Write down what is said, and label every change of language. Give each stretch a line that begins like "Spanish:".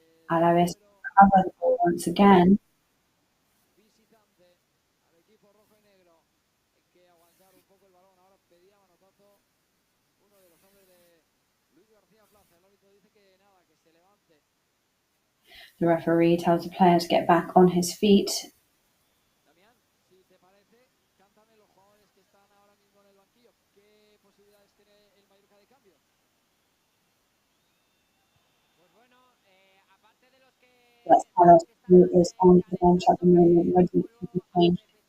English: Alavés cover the ball once again.
Spanish: Visitante al equipo rojo y negro. Hay que aguantar un poco el balón. Ahora pedía manotazo uno de los hombres de Luis García Plaza. El árbitro dice que nada, que se levante.
English: The referee tells the player to get back on his feet.
Spanish: Damián, si te parece, cántame los jugadores que están ahora mismo en el banquillo. ¿Qué posibilidades tiene el Mallorca de cambio? Pues bueno, aparte de los que
English: Let's tell us who is on the bench at the moment, ready to be changed.